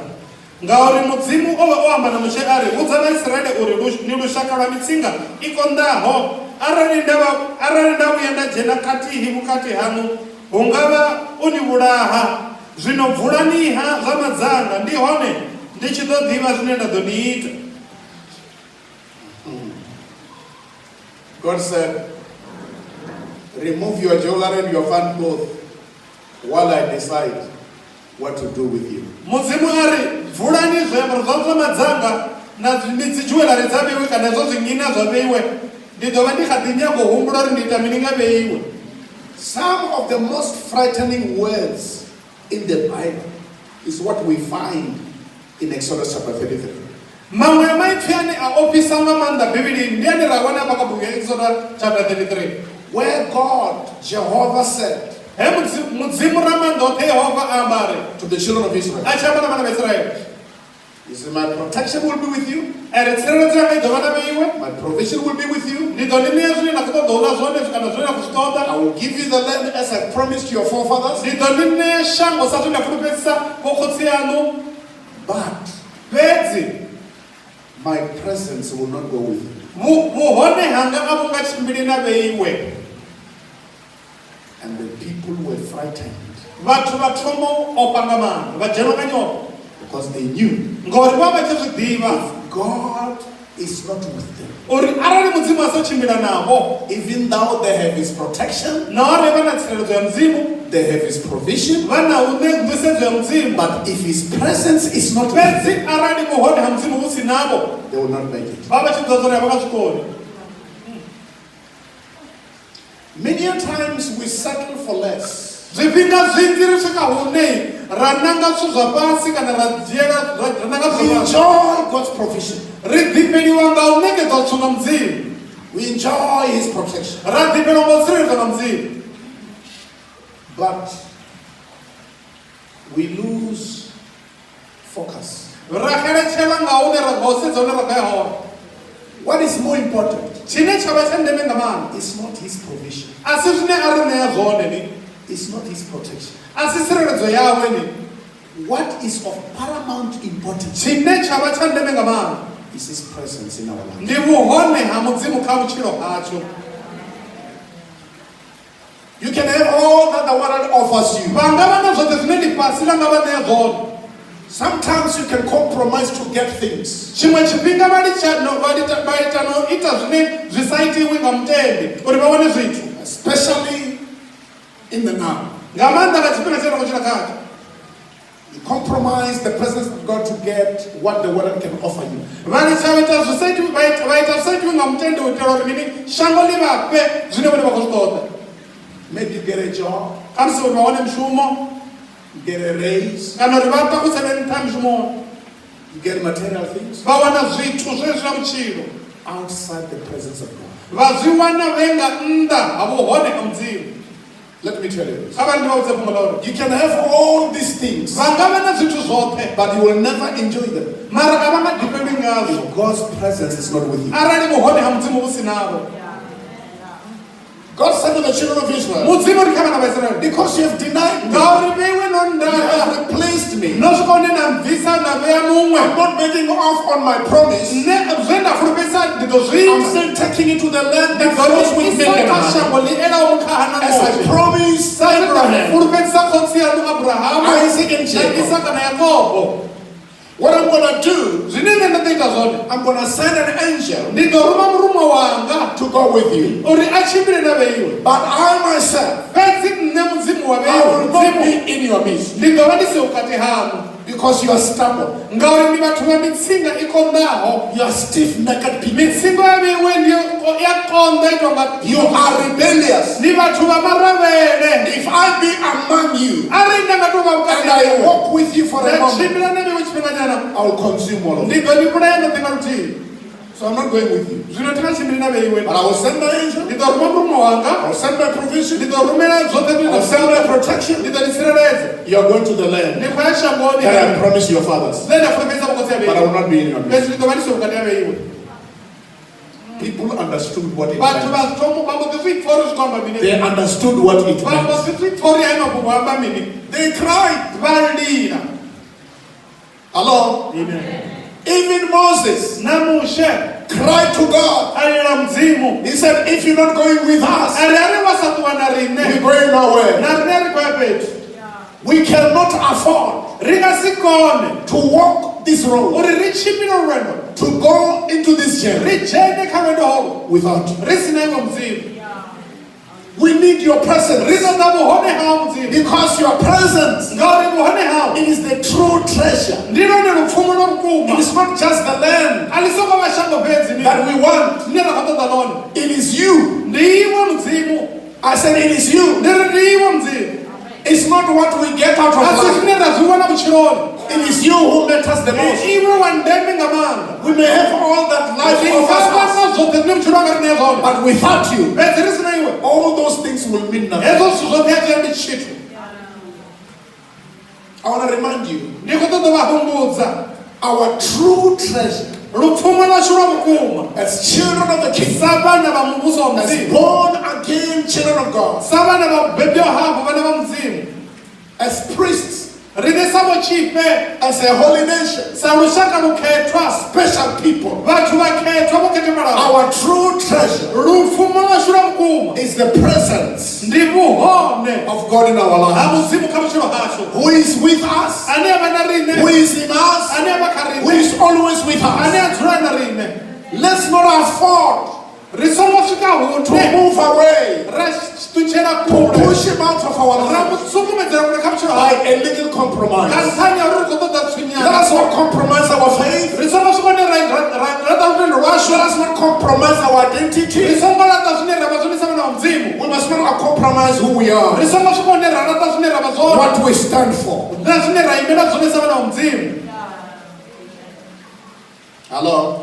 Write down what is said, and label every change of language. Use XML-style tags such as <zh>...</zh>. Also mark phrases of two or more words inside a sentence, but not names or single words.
<ve>Ngauri mudzimu o vha o amba na Moshe ari, vhudza Vhaisraele uri ni lushaka lwa mitsinga i konḓaho. Arali nda vhuya nda dzhena khathihi vhukati haṋu, hu nga vha u ni vhulaha. Zwino bvulaniha zwa madzanga, ndi hone ndi tshi ḓo ḓivha zwine nda ḓo ni ita.</ve> <en>God said, Remove your jewelry and your fine clothes while I decide what to do with you.</en> <ve>Mudzimu ari, bvulani zwiambaro zwa zwa madzanga na dzi jewelry dza vheiwe kana zwo zwingina zwa vheiwe. Ndi ḓo vha ndi kha ḓi nyaga u humbula uri ndi ita mini nga vheiwe.</ve> <en>Some of the most frightening words in the Bible is what we find in Exodus chapter 33.</en> <ve>Maṅwe ya maipfi ane a ofhisa nga maanḓa Bivhilini ndi ane ra wana kha buku ya Exodus chapter 33.</ve> <en>Where God, Jehovah said,</en> <ve>Mudzimu ra maanḓa oṱhe Yehova a amba ari</ve> <en>to the children of Israel,</en> <ve>a tshi amba na vhana vha Israele.</ve> <en>He said, My protection will be with you.</en> <ve>Ere tsireledzo yanga i ḓo vha na vheiwe.</ve> <en>My provision will be with you.</en> <ve>Ndi ḓo ni ṋea zwine na khou ṱoḓa u ḽa zwone kana zwine na khou zwi ṱoḓa.</ve> <en>I will give you the land as I promised your forefathers.</en> <ve>Ndi ḓo ni ṋea shango sa zwe nda fulufhedzisa vho khotsi yaṋu.</ve> <en>But</en> <ve>Fhedzi</ve> <en>my presence will not go with you.</en> <ve>Vhuhone hanga a vhu nga tshimbili na vheiwe.</ve> <en>And the people were frightened</en> <ve>Vhathu vha thomo o panga maanḓa vha dzhenwa nga nyofho.</ve> <en>because they knew</en> <ve>Ngori vha vha tshi zwi ḓivha</ve> <en>God is not with them.</en> <ve>uri arali mudzimu a sa tshimbila navho,</ve> <en>Even though they have His protection,</en> <ve>nahone vha na tsireledzo ya mudzimu,</ve> <en>they have His provision,</en> <ve>vha na u nḓisedzo ya mudzimu,</ve> <en>but if His presence is not with them,</en> <ve>fhedzi arali vhuhone ha mudzimu vhu si navho,</ve> <en>they will not make it.</en> <ve>vha vha tshi ḓo dzula vha nga zwi koni.</ve> <en>Many a times we settle for less</en> <ve>zwifhinga zwinzhi ri swika hune ra nanga zwithu zwa fhasi kana ra dzhiela ra nanga</ve> <en>We enjoy God's provision.</en> <ve>ri ḓifheliwa nga u ṋekedzwa zwithu nga mudzimu.</ve> <en>We enjoy His protection.</en> <ve>Ra ḓifheliwa nga u tsireledzwa nga mudzimu.</ve> <en>But we lose focus.</en> <ve>Ra xeletshelwa nga hune ra nga u sedza hune ra khou ya hone.</ve> <en>What is more important</en> <ve>Tshine tsha vha tsha ndeme nga maanḓa</ve> <en>is not His provision.</en> <ve>a si zwine a ri ṋea zwone ni,</ve> <en>It's not His protection.</en> <ve>a si tsireledzo yawe ni.</ve> <en>What is of paramount importance</en> <ve>Tshine tsha vha tsha ndeme nga maanḓa</ve> <en>is His presence in our life.</en> <ve>ndi vhuhone ha mudzimu kha vhutshilo hashu.</ve> <en>You can have all that the world offers you.</en> <ve>Vha nga vha na zwoṱhe zwine ḽifhasi ḽa nga vha ṋea zwone.</ve> <en>Sometimes you can compromise to get things.</en> <ve>Tshiṅwe tshifhinga vha ita no ita zwine zwi sa itiwi nga mutendi uri vha wane zwithu,</ve> <en>Especially in the now.</en> <ve>nga maanḓa nga tshifhinga tshe ra khou tshila khatsho.</ve> <en>You compromise the presence of God to get what the world can offer you.</en> <ve>Vha litsha u ita zwi sa itiwi, vha ita zwi sa itiwi nga mutendi u itela uri mini shango ḽi vha fhe zwine vhone vha khou zwi ṱoḓa.</ve> <en>Maybe you get a job,</en> <ve>Khamusi uri vha wane mushumo</ve> <en>you get a raise,</en> <ve>kana uri vha takusele nṱha mushumoni,</ve> <en>you get material things</en> <ve>vha wana zwithu zwezwi zwa vhutshilo,</ve> <en>outside the presence of God.</en> <ve>vha zwi wana vhe nga nnḓa ha vhuhone ha mudzimu.</ve> <en>Let me tell you this.</en> <ve>Kha vha ndi vha vhudze fhungo ḽa uri</ve> <en>You can have all these things,</en> <ve>vha nga vha na zwithu zwoṱhe</ve> <en>but you will never enjoy them</en> <ve>mara a vha nga ḓifheli ngazwo</ve> <en>if God's presence is not with you.</en> <ve>arali vhuhone ha mudzimu vhu si navho.</ve> <en>God said to the children of Israel,</en> <ve>Mudzimu uri kha vhana vha Israele,</ve> <en>because you have denied me,</en> <ve>ngauri vheiwe no</ve> <en>you</en> <ve>ndaka</ve> <en>have replaced me.</en> <ve>no swika hune na bvisa na vhea</ve> <en>I'm</en> <ve>muṅwe,</ve> <en>not making off on my promise.</en> <ve>nṋe zwe nda fulufhedzisa ndi ḓo zwi</ve> <en>I'm</en> <ve>ita.</ve> <en>still taking you to the land</en> <ve>Ndi</ve> <en>that</en> <ve>ḓo</ve> <en>flows</en> <ve>ni</ve> <en>with</en> <ve>isa</ve> <en>milk and</en> <ve>kha</ve> <en>honey.</en> <ve>shango ḽi elaho mukhaha na</ve> <en>As I</en> <ve>ṋovi.</ve> <en>promised</en> <ve>Sa zwe nda</ve> <en>Abraham,</en> <ve>fulufhedzisa khotsi yanu Abrahamu,</ve> <en>Isaac and</en> <ve>na</ve> <en>Jacob.</en> <ve>Isaka na Yakobo.</ve> <en>What I'm going to do,</en> <ve>Zwine nṋe nda ḓo ita zwone,</ve> <en>I'm going to send an angel</en> <ve>ndi ḓo ruma murume wanga</ve> <en>to go with you.</en> <ve>uri a tshimbile na vheiwe.</ve> <en>But I myself,</en> <ve>Fhedzi nṋe mudzimu wa</ve> <en>I</en> <ve>vheiwe,</ve> <en>will not</en> <ve>mudzimu</ve> <en>be in your midst</en> <ve>ndi ḓo vha ndi si vhukati hanu,</ve> <en>because you are stubborn.</en> <ve>ngauri ndi vhathu vha mitsinga i konḓaho.</ve> <en>You are stiff-necked people.</en> <ve>Mitsingo ya vheiwe ndi ya konḓa itwa nga</ve> <en>You are rebellious.</en> <ve>ndi vhathu vha maravhele.</ve> <en>If I be among you</en> <ve>Arali nda nga tou vha vhukati</ve> <en>and I</en> <ve>hawe,</ve> <en>walk with you for a</en> <ve>nda</ve> <en>moment,</en> <ve>tshimbila na vheiwe tshifhinga nyana,</ve> <en>I will consume all of</en> <ve>ndi</ve> <en>you.</en> <ve>ḓo ni vhulaya ndoṱhe nga luthihi.</ve> <en>So I'm not going with you.</en> <ve>Zwino thi nga tshimbili na vheiwe,</ve> <en>But I will send my angel.</en> <ve>ndi ḓo ruma murume wanga,</ve> <en>I will send my provision.</en> <ve>ndi ḓo rumela zwoṱhe</ve> <en>I will send my protection.</en> <ve>ndi ḓo ni tsireledza.</ve> <en>You are going to the land</en> <ve>Ndi khou ya shangoni</ve> <en>that I promised your fathers.</en> <ve>ḽe nda fulufhedzisa vhukhotsi ha</ve> <en>But I</en> <ve>vheiwe,</ve> <en>will not be in your midst.</en> <ve>fhedzi ndi ḓo vha ndi si vhukati ha vheiwe.</ve> <en>People understood what it</en> <ve>Vhathu</ve> <en>meant.</en> <ve>vha thomo vha mbo ḓi zwi pfha uri zwi khou amba mini.</ve> <en>They understood what it</en> <ve>Vha mbo</ve> <en>meant.</en> <ve>ḓi zwi pfha uri hayo mafhungo amba mini.</ve> <en>They cried.</en> <ve>Vha lila.</ve> <en>Hello? Amen. Even Moses</en> <ve>Na Moshe</ve> <en>cried to God.</en> <ve>a lila mudzimu,</ve> <en>He said, if you're not going with us,</en> <ve>ari ari vha sa ṱuwa na</ve> <en>we're</en> <ve>riṋe,</ve> <en>going nowhere.</en> <ve>na riṋe ri khou ya fhethu.</ve> <en>We cannot afford</en> <ve>Ri nga si kone</ve> <en>to walk this road,</en> <ve>uri ri tshimbile lwendo,</ve> <en>to go into this journey</en> <ve>ri dzhene kha lwendo holo</ve> <en>without you.</en> <ve>ri si na iwe mudzimu.</ve> <en>We need your</en> <ve>Ri</ve> <en>presence</en> <ve>ṱoḓa vhuhone hau mudzimu,</ve> <en>because your presence,</en> <ve>ngauri vhuhone hau</ve> <en>it is the true treasure.</en> <ve>ndi lwone lupfumo lwa vhukuma.</ve> <en>It is not just the land</en> <ve>A ḽi songo vha shango fhedzi ni</ve> <en>that we want.</en> <ve>ḽine ra khou ṱoḓa ḽone,</ve> <en>It is you.</en> <ve>ndi iwe mudzimu,</ve> <en>I said it is you.</en> <ve>ndi ri ndi iwe mudzimu.</ve> <en>It's not what we get out of</en> <ve>A si</ve> <en>life.</en> <ve>zwine ra zwi wana vhutshiloni,</ve> <en>It is you who matters the</en> <ve>ndi</ve> <en>most.</en> <ve>iwe wa ndeme nga maanḓa.</ve> <en>We may have all that life</en> <ve>Ri</ve> <en>offers</en> <ve>nga</ve> <en>us,</en> <ve>vha na zwoṱhe zwine vhutshilo hanga ri ṋea zwone,</ve> <en>but without you,</en> <ve>fhedzi ri si na iwe,</ve> <en>all those things will mean nothing.</en> <ve>hezwo zwithu zwoṱhe a zwi ambi tshithu.</ve> <en>I want to remind you,</en> <ve>Ndi khou ṱoḓa vha humbudza</ve> <en>our true treasure</en> <ve>lupfumo lwashu lwa vhukuma</ve> <en>as children of the King,</en> <ve>sa vhana vha muvhuso wa</ve> <en>as</en> <ve>mudzimu,</ve> <en>born again children of God,</en> <ve>sa vhana vha bebwaho hafhu vhana vha mudzimu,</ve> <en>as priests,</en> <ve>riṋe sa vho tshifhe,</ve> <en>as a holy nation,</en> <ve>sa lushaka lukhethwa,</ve> <en>special people.</en> <ve>vhathu vha khethwa vho khethemalao.</ve> <en>Our true treasure</en> <ve>Lupfumo lwashu lwa vhukuma</ve> <en>is the presence</en> <ve>ndi vhuhone</ve> <en>of God in our</en> <ve>ha</ve> <en>lives,</en> <ve>mudzimu kha vhutshilo hashu,</ve> <en>who is with us,</en> <ve>ane a vha na</ve> <en>who</en> <ve>riṋe,</ve> <en>is in us,</en> <ve>ane a vha kha</ve> <en>who</en> <ve>riṋe,</ve> <en>is always with</en> <ve>ane</ve> <en>us.</en> <ve>a dzula na riṋe.</ve> <en>Let's not afford</en> <ve>Ri songo swika</ve> <en>to</en> <ve>hune</ve> <en>move away,</en> <ve>ra ṱutshela</ve> <en>to</en> <ve>kule,</ve> <en>push him out of our</en> <ve>ra mu</ve> <en>lives</en> <ve>sukumedzela kule kha vhutshilo</ve> <en>by</en> <ve>hawe</ve> <en>a little</en> <ve>nga</ve> <en>compromise.</en> <ve>nṱhani ya uri ri khou ṱoḓa</ve> <en>Let</en> <ve>tswinyana.</ve> <en>us not compromise our faith.</en> <ve>Ri songo swika hune ra</ve> <en>us not compromise our identity. We must not compromise who we are, what we stand for. Hello?</en>